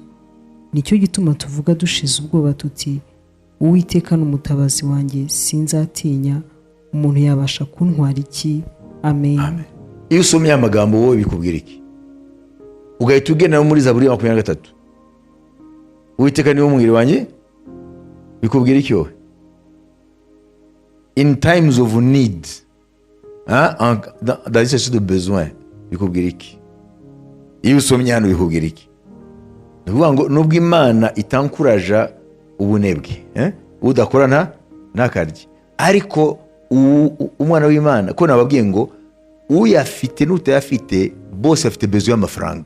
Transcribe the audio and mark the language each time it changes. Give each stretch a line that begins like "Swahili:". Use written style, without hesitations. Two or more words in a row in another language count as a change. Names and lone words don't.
Kinyarwanda: Nicyo gituma tuvuga dushize ubwoba tuti Uwiteka n'umutabazi wanjye, sinzatinya, umuntu yabasha kuntwara iki? Amen. Iyo usomye amagambo wowe bikubwira iki? Ugahita ugenda muri Zaburi 23, Uwiteka niwe mwiri wanjye, bikubwira iki wowe?
English: In times of need,
French: dans les situations de besoin,
Kinyarwanda: bikubwira iki? Iyo usomye hano bikubwira iki? Nuvuga ngo nubwo Imana itankuraja ubunebwe, udakora ntakarye, ariko umwana w'Imana ko nababwiye ngo uyafite n'utayafite bose bafite besoin y'amafaranga.